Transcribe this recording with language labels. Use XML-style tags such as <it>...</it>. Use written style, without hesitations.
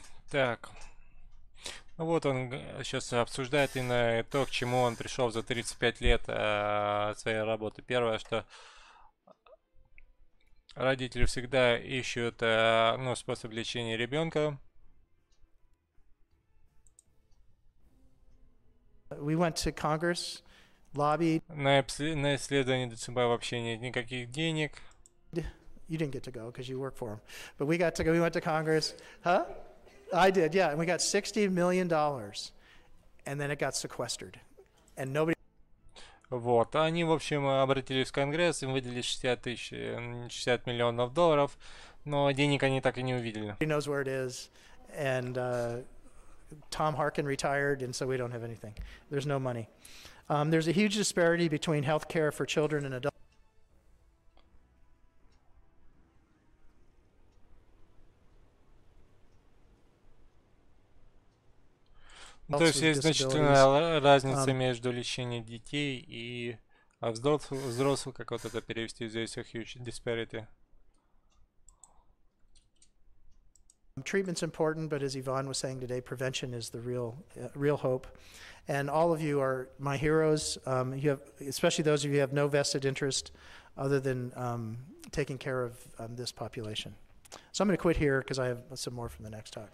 <ru>Так, ну вот он сейчас обсуждает именно то, к чему он пришел за 35 лет своей работы. Первое, что родители всегда ищут способ лечения ребенка.</ru> <en>We went to Congress, lobbied.</en> <ru>На исследование ДЦП вообще нет никаких денег.</ru> <en>You didn't get to go because you work for them. But we got to go. We went to Congress. Huh? I did, yeah. And we got $60 million. and then it got sequestered. And nobody</en> <ru>Вот, они, в общем, обратились в Конгресс, им выделили 60 миллионов долларов, но денег они так и не увидели.</ru> <en>knows where it is, and Tom Harkin retired, and so we don't have anything. There's no money. There's a huge disparity between health care for children and adults.</en> <ru>То есть есть значительная разница между лечением детей и взрослых, как вот это перевести, здесь</ru> <en>a huge disparity. Treatment's important, but as Yvonne was saying today, prevention is the real hope. And all of you are my heroes. You have, especially those of you who have no vested interest other than taking care of this population. So I'm going to quit here because I have some more from the next talk.</en>